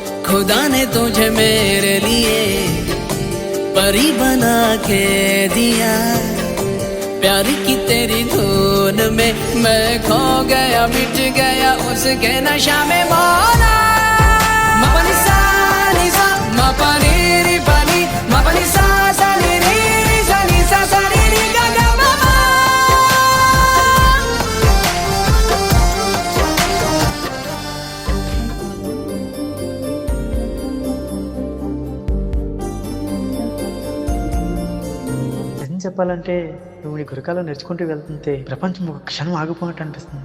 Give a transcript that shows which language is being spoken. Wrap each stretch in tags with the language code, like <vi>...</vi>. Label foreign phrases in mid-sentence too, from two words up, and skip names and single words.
<hi>खुदा ने तुझे मेरे लिए परी बना के दिया, प्यार की तेरी धुन में मैं खो गया, मिट गया उसके नशा में मौला। मपनी सा नी सा मपनी री पनी मपनी सा सा नी री सा नी सा सा नी री गा गा ममा।</hi> <te>చెప్పాలంటే నువ్వు నీ గురకాలో నేర్చుకుంటూ వెళ్తుంటే ప్రపంచం ఒక క్షణం ఆగిపోయినట్టు అనిపిస్తుంది.</te>